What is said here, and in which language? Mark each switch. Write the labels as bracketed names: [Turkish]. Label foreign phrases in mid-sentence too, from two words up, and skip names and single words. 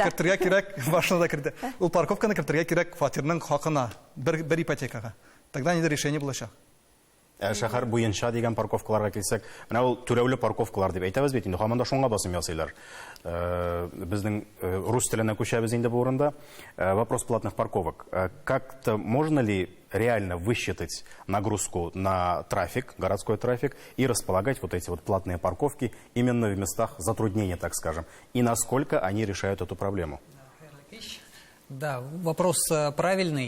[Tatar] Кертергә кирәк, машинада кредит. Ул парковканы кертергә кирәк фатирның хакына, бер ипотекага. Тогда инде решение булачак. Шәһәр буенча дигән парковкаларга килсәк, менә ул түләүле парковкалар дип әйтәбез бит инде, һаман да шуңа басым ясыйлар. Безнең рус теленә күчәбез инде бу урында. [Russian] Вопрос платных парковок. Как-то можно ли реально высчитать нагрузку на трафик, городской трафик, и располагать вот эти вот платные парковки именно в местах затруднения, так скажем, и насколько они решают эту проблему? Да, вопрос правильный.